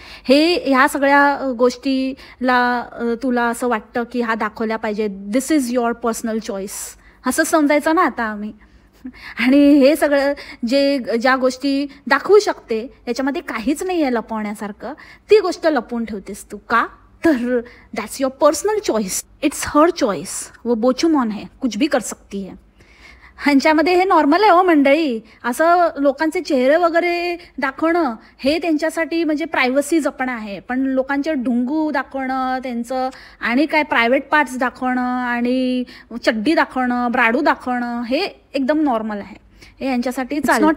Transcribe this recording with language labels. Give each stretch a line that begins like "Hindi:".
Marathi: ह्या सगळ्या गोष्टीला तुला असं वाटतं की हा दाखवल्या पाहिजे,
English: this is your personal choice
Marathi: असं समजायचं ना आता आम्ही. आणि हे सगळं ज्या गोष्टी दाखवू शकते याच्यामध्ये काहीच नाही आहे लपवण्यासारखं, ती गोष्ट लपवून ठेवतेस तू का?
English: तर that's your personal choice, it's her choice.
Hindi: वो बोचूमॉन है, कुछ भी कर सकती है.
Marathi: ह्यांच्यामध्ये हे नॉर्मल आहे हो मंडळी. असं लोकांचे चेहरे वगैरे दाखवणं हे त्यांच्यासाठी म्हणजे प्रायव्हसी जपणं आहे. पण लोकांचे ढुंगू दाखवणं, त्यांचं आणि काय प्रायव्हेट पार्ट्स दाखवणं आणि चड्डी दाखवणं, ब्राडू दाखवणं हे एकदम नॉर्मल आहे. हे यांच्यासाठी चालतं.